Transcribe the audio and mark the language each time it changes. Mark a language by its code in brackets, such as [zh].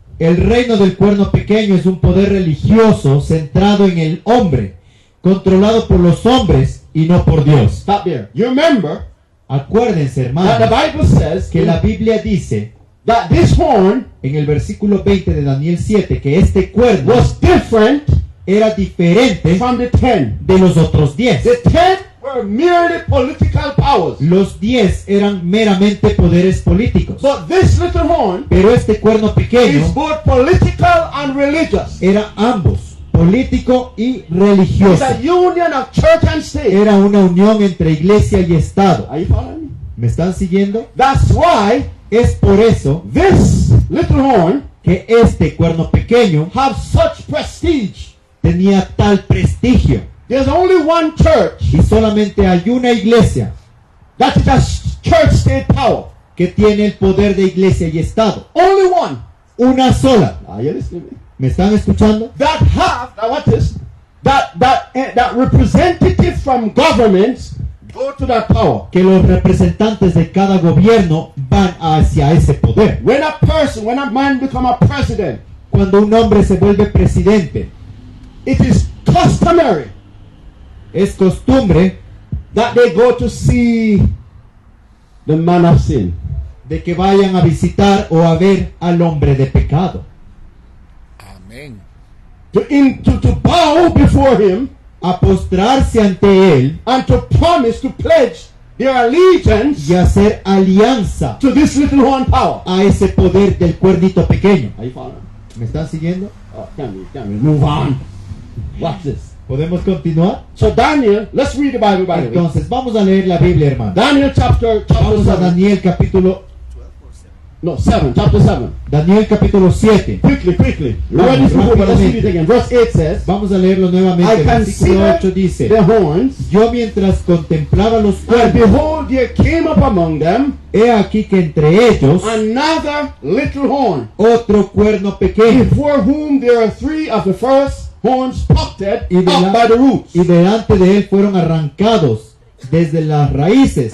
[es] El reino del cuerno pequeño es un poder religioso centrado en el hombre, controlado por los hombres y no por Dios. [en] Stop there. You remember [es] Acuérdense, [en] that the [es] hermanos, [en] Bible says [es] que la Biblia dice [en] that this horn [es] en el versículo 20 de Daniel 7 que este cuerno [en] was different [es] era diferente [en] from the 10. [es] de los otros 10. [en] The 10 were merely political powers. [es] Los 10 eran meramente poderes políticos. [en] But this little horn [es] Pero este cuerno [en] is [es] pequeño [en] both political and religious. [es] era ambos, político y [en] It's [es] religioso. [en] a union of church and state. [es] Era una unión entre iglesia y Estado. [en] Are you following me? [es] ¿Me están siguiendo? [en] That's why [es] Es por eso [en] this little horn [es] que este cuerno pequeño [en] have such prestige. [es] tenía tal prestigio. [en] There's only one church [es] Y solamente hay una iglesia [en] that is a church state power. [es] que tiene el poder de iglesia y Estado. [en] Only one. [es] Una sola. [en] Are you listening to me? [es] ¿Me están escuchando? [en] That have, now what is, that representative from governments go to that power. [es] Que los representantes de cada gobierno van hacia ese poder. [en] When a man become a president, [es] Cuando un hombre se vuelve presidente, [en] it is customary [es] es costumbre [en] that they go to see the man of sin. [es] de que vayan a visitar o a ver al hombre de pecado. Amén. [en] to bow before him [es] a postrarse ante él [en] and to promise to pledge their allegiance [es] y hacer alianza [en] to this little horn power. [es] a ese poder del cuernito pequeño. [en] Are you following? [es] ¿Me están siguiendo? [en] Oh, can we move on? Watch this. [es] ¿Podemos continuar? [en] So Daniel, let's read the Bible by the way. [es] Entonces, vamos a leer la Biblia, hermano. [en] Daniel chapter [es] Vamos a [en] 7. [es] Daniel capítulo [en] No, 7, chapter 7. [es] Daniel capítulo 7. [en] Quickly. [es] Vamos, [en] Read this before, but let's read it [es] rápidamente. [en] again. Verse 8 says, [es] Vamos a leerlo nuevamente. [en] I [es] Versículo [en] considered [es] 8 dice: [en] the horns, [es] Yo mientras contemplaba los [en] and [es] cuernos, [en] behold, there came up among them [es] he aquí que entre ellos [en] another little horn, [es] otro cuerno pequeño, [en] before whom there are 3 of the first horns plucked [es] y, [en] up by the roots. [es] y delante de él fueron arrancados desde las raíces